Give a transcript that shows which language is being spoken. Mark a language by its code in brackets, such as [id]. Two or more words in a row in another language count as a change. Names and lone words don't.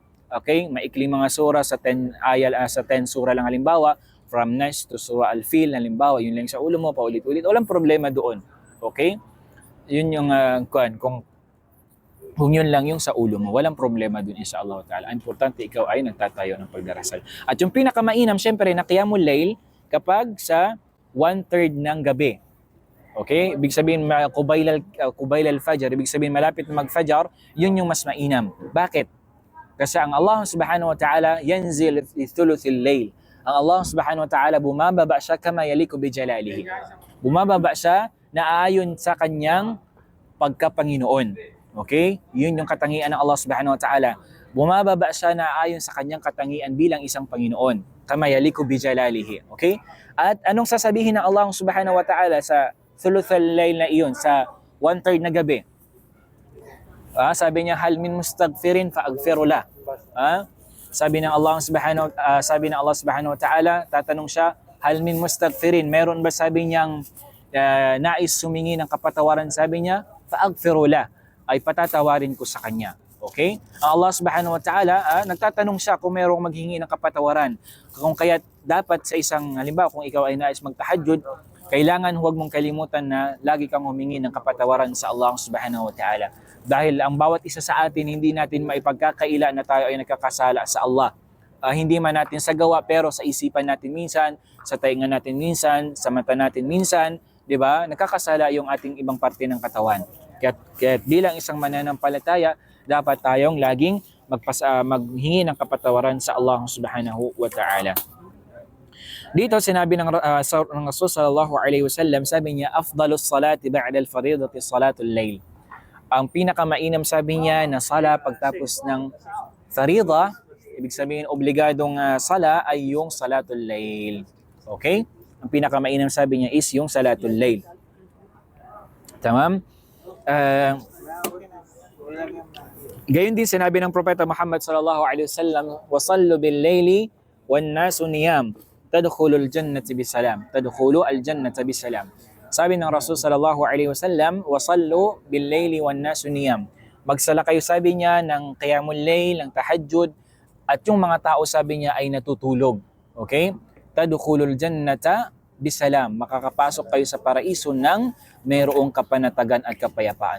[tl] Okay, maikli mga sura sa 10 ayal, sa 10 sura lang halimbawa, [en] from Nas to Surah Al-Fil [tl] halimbawa, yun lang sa ulo mo, paulit-ulit, walang problema doon. Okay? Yun yung kung yun lang yung sa ulo mo, walang problema doon, [ar] إن شاء الله تعالى. [tl] Importante ikaw ay nagtatayo ng pagdarasal. At yung pinakamainam, syempre, na [ar] قيام الليل [tl] kapag sa 1/3 ng gabi. Okay? Ibig sabihin, [ar] قبيل الفجر, [tl] ibig sabihin malapit na mag-fajr, yun yung mas mainam. Bakit? Kasi ang [ar] الله سبحانه وتعالى ينزل في ثلث الليل. Ang الله سبحانه وتعالى [tl] bumababa siya [ar] كما يليق بجلاله. [tl] Bumababa siya na aayon sa kanyang pagkapanginoon. Okay? Yun yung katangian ng [ar] الله سبحانه وتعالى. [tl] Bumababa siya na ayon sa kanyang katangian bilang isang Panginoon. [ar] كما يليق بجلاله. [tl] Okay? At anong sasabihin ng [ar] الله سبحانه وتعالى [tl] sa [ar] ثلث الليل [tl] na iyon, sa 1/3 na gabi? Sabi niya, [ar] هل من مستغفر فأغفر له. [tl] Sabi ng [ar] الله سبحانه وتعالى, [tl] tatanong siya, [ar] هل من مستغفر, [tl] meron ba sabi niyang nais sumingi ng kapatawaran? Sabi niya, [ar] فأغفر له, [tl] ay patatawarin ko sa kanya. Okay? Ang [ar] الله سبحانه وتعالى, [tl] nagtatanong siya kung mayroong maghingi ng kapatawaran. Kung kaya dapat sa isang, halimbawa kung ikaw ay nais magtahajjud, kailangan huwag mong kalimutan na lagi kang humingi ng kapatawaran sa [ar] الله سبحانه وتعالى. [tl] Dahil ang bawat isa sa atin, hindi natin maipagkakaila na tayo ay nagkakasala sa Allah. Hindi man natin sa gawa, pero sa isipan natin minsan, sa tainga natin minsan, sa mata natin minsan, di ba? Nagkakasala yung ating ibang parte ng katawan. Kaya bilang isang mananampalataya, dapat tayong laging maghingi ng kapatawaran sa [ar] الله سبحانه وتعالى. [tl] Dito sinabi ng Rasul [ar] صلى الله عليه وسلم, [tl] sabi niya, [ar] أفضل الصلاة بعد الفريضة صلاة الليل. [tl] Ang pinakamainam, sabi niya, na sala pagtapos ng farida, ibig sabihin obligadong sala, ay yung [ar] صلاة الليل. [tl] Okay? Ang pinakamainam, sabi niya, is yung [ar] صلاة الليل. تمام? [tl] Gayon din sinabi ng Propeta Muhammad [ar] صلى الله عليه وسلم وصلوا بالليل والناس نيام تدخلوا الجنة بسلام. تدخلوا الجنة بسلام. [tl] Sabi ng Rasul [ar] صلى الله عليه وسلم وصلوا بالليل والناس نيام. [tl] Magsala kayo, sabi niya, ng [ar] قيام الليل, [tl] ng tahajjud, at yung mga tao, sabi niya, ay natutulog. Okay? [ar] تدخلوا الجنة بسلام. [tl] Makakapasok kayo sa paraiso ng mayroong kapanatagan at kapayapaan.